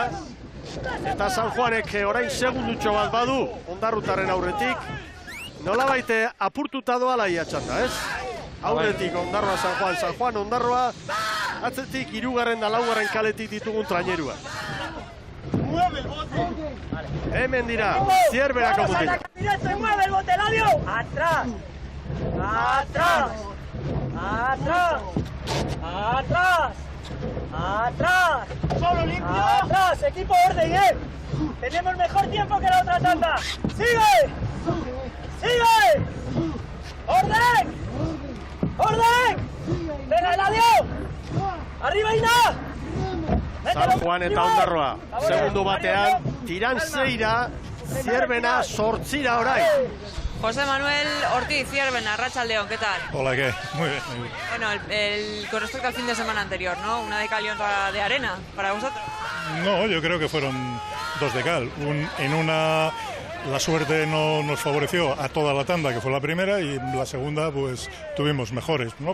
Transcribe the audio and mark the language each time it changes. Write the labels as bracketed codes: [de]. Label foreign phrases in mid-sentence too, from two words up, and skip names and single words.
[eu] Eta San Juanek orain segundutxo bat badu, Ondarrutarren aurretik. Nolabait apurtuta doa laia txanda, ez? Aurretik Ondarroa San Juan Ondarroa, atzetik 3. da 4. kaletik ditugun trainerua. Hemen dira, Zierbenako mutilak. [es] ¡Mueve el bote, Eladio! ¡Atrás! ¡Atrás! ¡Atrás! ¡Atrás! ¡Atrás! ¡Solo limpio! ¡Atrás! ¡Equipo orden, Tenemos mejor tiempo que la otra tanda. ¡Sigue! ¡Sigue! ¡Orden! ¡Orden! ¡Venga, Eladio! ¡Arriba, Ina! [eu] San Juan eta Ondarroa, segundo batean, Tiran 6, Zierbena 8 orain. José Manuel Ortiz, Zierbena, Arratsaldeon, [es] ¿qué tal? Hola, ¿qué? Muy bien, muy bien. Bueno, con respecto al fin de semana anterior, ¿no? Una de cal y otra de arena para vosotros. No, yo creo que fueron 2 de cal. En una La suerte no nos favoreció a toda la tanda, que fue la primera, y la segunda pues tuvimos mejores, ¿no?